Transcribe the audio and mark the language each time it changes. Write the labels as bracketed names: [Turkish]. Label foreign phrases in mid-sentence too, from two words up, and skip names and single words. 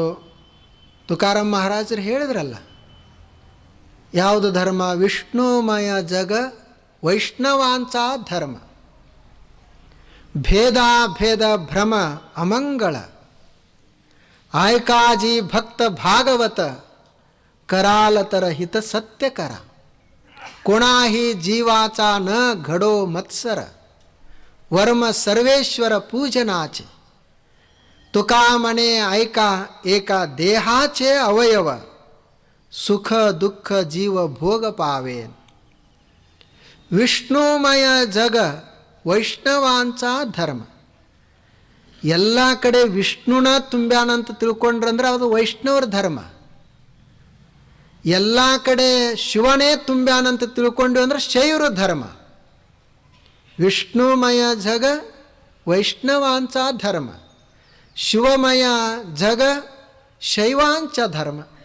[Kannada] ತುಕಾರಾಮ್ ಮಹಾರಾಜರು ಹೇಳಿದ್ರಲ್ಲ, ಯಾವುದು ಧರ್ಮ? [Marathi] विष्णुमय जग वैष्णवांच धर्म. भेद भेद भ्रम अमंगळ. आयकाजी भक्त भागवत करालतर हित सत्यकर कोणाही जीवाचा न घडो मत्सर वर्म सर्वेश्वर पूजनाचे तुका मने ऐका एका देहाचे अवयव सुख दुःख जीव भोग पावेन विष्णुमय जग वैष्णवांचा धर्म [Kannada] ಎಲ್ಲ ಕಡೆ ವಿಷ್ಣುನ ತುಂಬ್ಯಾನಂತ ತಿಳ್ಕೊಂಡ್ರಂದ್ರೆ ಅದು ವೈಷ್ಣವರ ಧರ್ಮ. ಎಲ್ಲ ಕಡೆ ಶಿವನೇ ತುಂಬ್ಯಾನಂತ ತಿಳ್ಕೊಂಡ್ವಿ ಅಂದ್ರೆ ಶೈವರ ಧರ್ಮ. [Marathi] विष्णुमय जग वैष्णवांच धर्म शिवमय जग शैवांच धर्म.